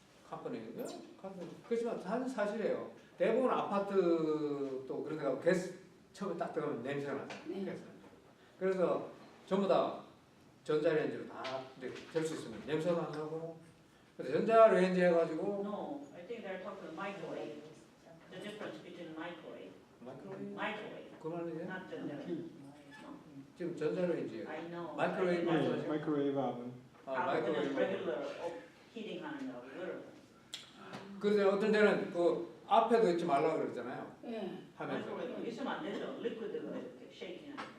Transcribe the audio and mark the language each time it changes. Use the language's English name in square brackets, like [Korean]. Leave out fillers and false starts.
[Korean] 컴퍼니는요? 그렇지만 사실이에요. 대부분 아파트도 그런 데가 가스 처음에 딱 들어가면 냄새가 나요. 그래서 전부 다 전자레인지로 다 될 수 있으면 냄새도 안 나고. 근데 전자레인지 해가지고 [English] No, I think they're talking microwave. The difference between microwave. Microwave. [Korean] 그 말이에요? [English] Not the [Korean] 지금 전자레인지예요. [English] I know. [Korean] 마이크로웨이브 말씀하시죠? 마이크로웨이브 하면 마이크로웨이브. regular heating 하는 거 그걸. 그래서 어떤 데는 그 앞에도 있지 말라 그러잖아요. 하면서. 마이크로웨이브 있으면 안 되죠. 리퀴드가 이렇게 쉐이킹 하는 거.